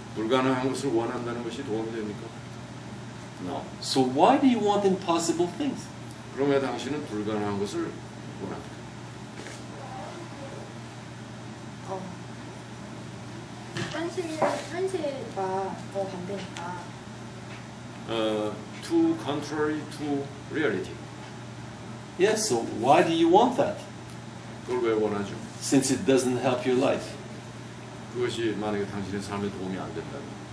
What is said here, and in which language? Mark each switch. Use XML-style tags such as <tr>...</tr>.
<ko>불가능한 것을 원한다는 것이 도움이 됩니까?</ko> <en>No. So why do you want impossible things?</en> <ko>그럼 왜 당신은 불가능한 것을 원합니까? 현실과 반대니까.</ko> <en>Too contrary to reality. Yes, so why do you want that?</en> <ko>그걸 왜 원하죠?</ko> <en>Since it doesn't help your life.</en> <ko>그것이 만약에 당신의 삶에 도움이 안 된다면.</ko>